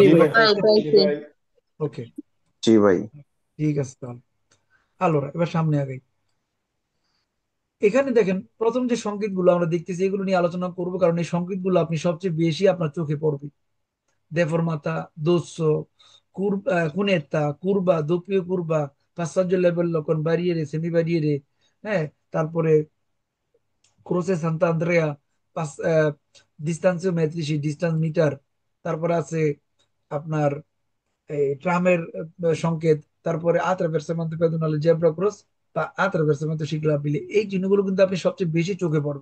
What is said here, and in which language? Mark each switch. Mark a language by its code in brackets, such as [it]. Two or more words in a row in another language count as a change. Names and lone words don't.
[bn] সংযুক্ত নোট ভাইয়া। পাইছেন? পাইছি। ওকে, জি ভাই। ঠিক আছে তাহলে। আলোরা এবার সামনে আগাই। এখানে দেখেন, প্রথম যে সংকেতগুলো আমরা দেখতেছি এগুলো নিয়ে আলোচনা করব, কারণ এই সংকেতগুলো আপনি সবচেয়ে বেশি আপনার চোখে পড়বে। [it] দেফরমাতা, দোsso, cunetta, curva, doppio curva, passaggio a livello con barriere, semibarriere, [bn] হ্যাঁ, তারপরে [it] croce Santa Andrea, [bn] ডিস্টান্সিওমেট্রিসি, [en] distance meter, [bn] তারপরে আছে আপনার এই ট্রামের সংকেত, তারপরে [it] attraversamento pedonale [en] zebra cross [bn] বা [it] attraversamento ciclabile, [bn] এই চিহ্নগুলো কিন্তু আপনি সবচেয়ে বেশি চোখে পড়বে।